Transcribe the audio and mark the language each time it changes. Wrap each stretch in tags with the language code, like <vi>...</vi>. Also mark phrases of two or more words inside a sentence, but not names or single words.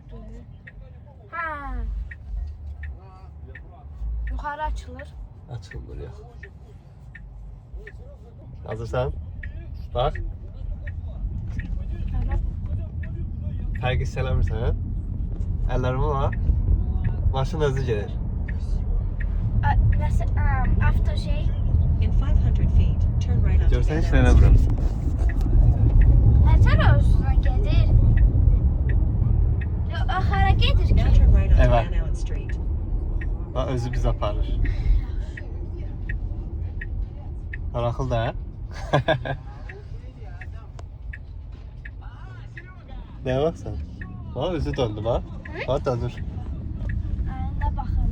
<az>Ha. Yuxarı açılır. Açılmır yox. Hazırsan? Bax. Evet. Fərq hiss eləmirsən? Əllərimi var. Maşın özü gedir. After şey.</az> <en>In 500 feet, turn right onto</en> <az>Görsən heç</az> <en>Van</en> <az>nə</az> <en>Allen</en> <az>eləmirəm. Nətər olsun gedir? Axara gedir</az> <en>Street. Now</en> <az>ki.</az> <en>turn right onto</en> <az>Evet.</az> <en>Van Allen Street.</en> <az>Bax özü bizi aparır. Maraqlı da. Nəyə baxsan? Bax özü döndü bax. Bax dönür. Nə baxım.</az>